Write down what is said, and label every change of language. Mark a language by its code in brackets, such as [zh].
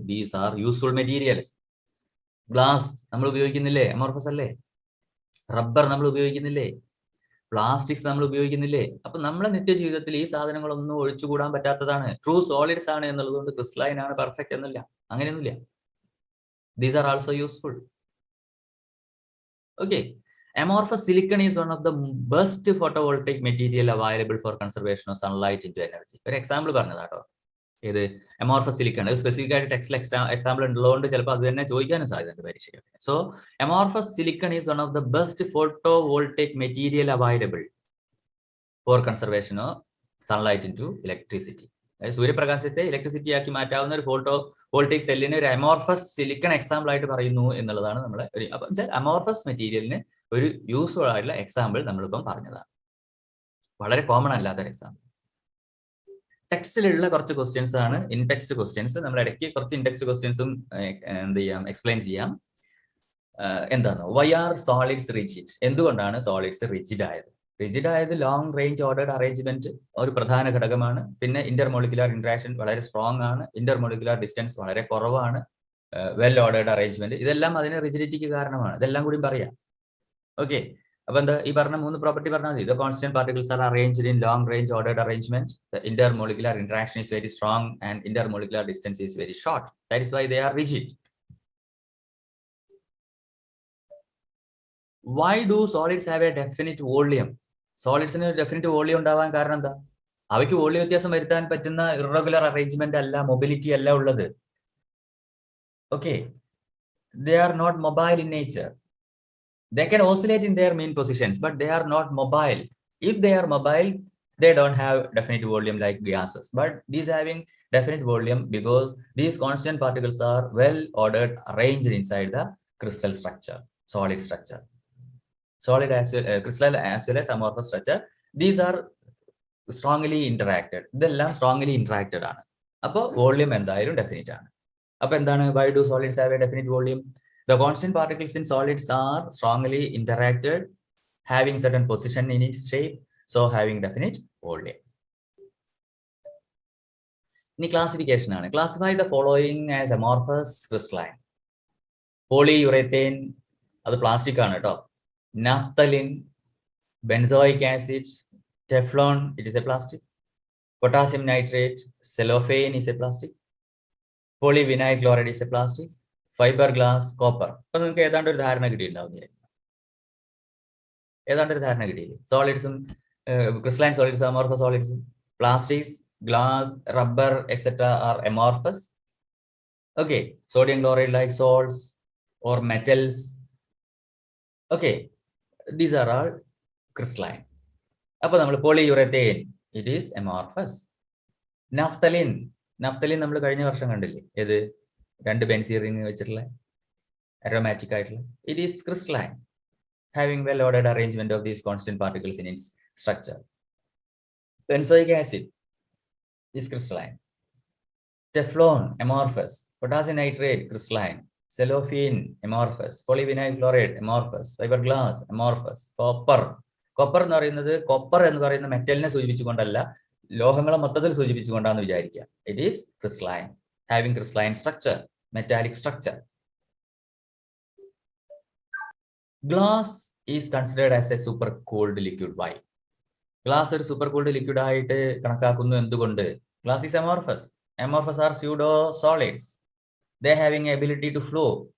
[en] These are useful materials. [ml] Glass നമ്മൾ ഉപയോഗിക്കുന്നില്ലേ? Amorphous അല്ലേ. Rubber നമ്മൾ ഉപയോഗിക്കുന്നില്ലേ? പ്ലാസ്റ്റിക്സ് നമ്മൾ ഉപയോഗിക്കുന്നില്ലേ? അപ്പൊ നമ്മളെ നിത്യജീവിതത്തിൽ ഈ സാധനങ്ങളൊന്നും ഒഴിച്ചുകൂടാൻ പറ്റാത്തതാണ്. ട്രൂ സോളിഡ്സ് ആണ് എന്നുള്ളതുകൊണ്ട് ക്രിസ്റ്റലൈൻ ആണ് പെർഫെക്റ്റ് എന്നില്ല, അങ്ങനെയൊന്നുമില്ല. [en] These are also useful. Okay. Amorphous silicon is one of the best photovoltaic material available for conservation of sunlight into energy. [ml] ഒരു എക്സാമ്പിൾ പറഞ്ഞതാട്ടോ. ഇത് amorphous silicon. സ്പെസിഫിക് ആയിട്ട് ടെക്സ്റ്റിൽ എക്സാമ്പിൾ ഉള്ളതുകൊണ്ട് ചിലപ്പോൾ അത് തന്നെ ചോദിക്കാനും സാധ്യതയുണ്ട് പരീക്ഷയ്ക്ക്. [en] So amorphous silicon is one of the best photovoltaic material available for conservation of sunlight into electricity. [ml] സൂര്യപ്രകാശത്തെ electricity ആക്കി മാറ്റാവുന്ന ഒരു ഫോട്ടോ വോൾട്ടേക് സെല്ലിന് ഒരു അമോർഫസ് സിലിക്കൺ എക്സാമ്പിൾ ആയിട്ട് പറയുന്നു എന്നുള്ളതാണ് നമ്മളെ ഒരു. അപ്പൊ അമോർഫസ് മെറ്റീരിയലിന് ഒരു യൂസ്ഫുൾ ആയിട്ടുള്ള എക്സാമ്പിൾ നമ്മളിപ്പം പറഞ്ഞതാണ്. വളരെ കോമൺ അല്ലാത്തൊരു എക്സാമ്പിൾ. ടെക്സ്റ്റിലുള്ള കുറച്ച് ക്വസ്റ്റ്യൻസ് ആണ് ഇൻ ടെക്സ്റ്റ് ക്വസ്റ്റ്യൻസ്. നമ്മൾ ഇടയ്ക്ക് കുറച്ച് ഇൻ ടെക്സ്റ്റ് ക്വസ്റ്റ്യൻസും എന്ത് ചെയ്യാം, എക്സ്പ്ലെയിൻ ചെയ്യാം. എന്താണ് [en] Why are solids rigid? [ml] എന്തുകൊണ്ടാണ് സോളിഡ്സ് റിജിഡ് ആയത്? റിജിഡ് ആയത് ലോങ് റേഞ്ച് ഓർഡേർഡ് അറേഞ്ച്മെന്റ് ഒരു പ്രധാന ഘടകമാണ്. പിന്നെ ഇന്റർമോളിക്കുലർ ഇന്ററാക്ഷൻ വളരെ സ്ട്രോങ് ആണ്. ഇന്റർമോളിക്കുലർ ഡിസ്റ്റൻസ് വളരെ കുറവാണ്. വെൽ ഓർഡേർഡ് അറേഞ്ച്മെന്റ്, ഇതെല്ലാം അതിന് റിജിഡിറ്റിക്ക് കാരണമാണ്. ഇതെല്ലാം കൂടി പറയാം. ഓക്കെ. അപ്പൊ എന്താ ഈ പറഞ്ഞ 3 പ്രോപ്പർട്ടി പറഞ്ഞാൽ മതി. [en] The constant particles are arranged in long range ordered arrangement. The intermolecular interaction is very strong and intermolecular distance is very short. That is why they are rigid. Why do solids have a definite volume? [ml] സോളിഡ്സിന് definite volume ഉണ്ടാവാൻ കാരണം എന്താ? അവയ്ക്ക് volume വ്യത്യാസം വരുത്താൻ പറ്റുന്ന irregular arrangement അല്ല, mobility അല്ല ഉള്ളത്. Okay. [en] They are not mobile in nature. They can oscillate in their mean positions, but they are not mobile. If they are mobile, they don't have definite volume like gases. But these having definite volume because these constant particles are well ordered, arranged inside the crystal structure, solid structure. Solid as well, crystal as well as amorphous structure. These are strongly interacted. [ml] ഇതെല്ലാം strongly interacted ആണ്. അപ്പോൾ volume എന്തായാലും definite ആണ്. അപ്പൊ എന്താണ് [en] why do solids have a definite volume? The constant particles in solids are strongly interacted, having certain position in its shape, so having definite volume. [ml] ഇനി classification ആണ്. [en] Classify the following as amorphous crystalline. [ml] Polyurethane, അത് plastic ആണ് കേട്ടോ. [en] Naphthalene, benzoic acid, Teflon, it is a plastic. Potassium nitrate, cellophane is a plastic. Polyvinyl chloride is a plastic. Fiberglass, copper. [ml] അപ്പൊ നിങ്ങൾക്ക് ഏതാണ്ട് ഒരു ധാരണ കിട്ടിയിട്ടുണ്ടാവും. ഏതാണ്ട് ഒരു ധാരണ കിട്ടിയില്ലേ? സോളിഡ്സും crystalline solids, amorphous സോളിഡ്സും, plastics, glass, rubber etcetera are amorphous. [en] Okay, sodium chloride like salts or metals. Okay, these are all crystalline. [ml] അപ്പോൾ നമ്മൾ [en] polyurethane, it is amorphous. [ml] Naphthalene നമ്മൾ കഴിഞ്ഞ വർഷം കണ്ടില്ലേ? ഏത്? 2 ബെൻസീൻ റിംഗ് വെച്ചിട്ടുള്ള aromatic ആയിട്ടുള്ള. [en] It is crystalline, having well-ordered arrangement of these constant particles in its structure. Benzoic acid is crystalline. Teflon, amorphous. Potassium nitrate, crystalline. Cellophane, amorphous. Polyvinyl chloride, amorphous. Fiberglass, amorphous. Copper. [ml] Copper എന്ന് പറയുന്നത് copper എന്ന് പറയുന്ന മെറ്റലിനെ സൂചിപ്പിച്ചുകൊണ്ടല്ല, ലോഹങ്ങളെ മൊത്തത്തിൽ സൂചിപ്പിച്ചുകൊണ്ടാണ് വിചാരിക്കുക. [en] It is crystalline, having crystalline structure, metallic structure. Glass is considered as a super cooled liquid. Why? [ml] Glass ഒരു super cooled liquid ആയിട്ട് കണക്കാക്കുന്നു എന്തുകൊണ്ട്? [en] Glass is amorphous. Amorphous are pseudo solids. They having ability to flow.